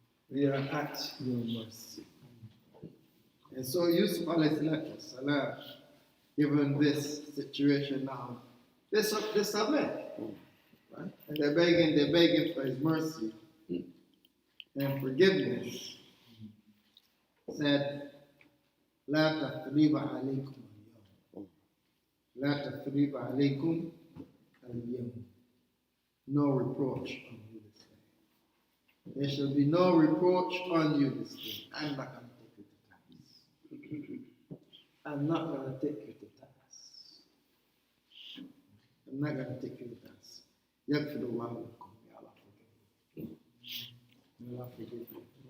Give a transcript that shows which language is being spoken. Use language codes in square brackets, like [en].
[en] We are at your mercy. And so Yusuf alayhi salam, given this situation now, they submit. Right? And they're begging for his mercy and forgiveness. Said, [ar] لا تثريب عليكم اليوم. لا تثريب عليكم اليوم. [en] No reproach on you this day. There shall be no reproach on you this day. I'm not going to take you to task. I'm not going to take you to task. I'm not going to take you to task. [ar] Yaghfirullah lakum. [en] May Allah forgive you. May Allah forgive you.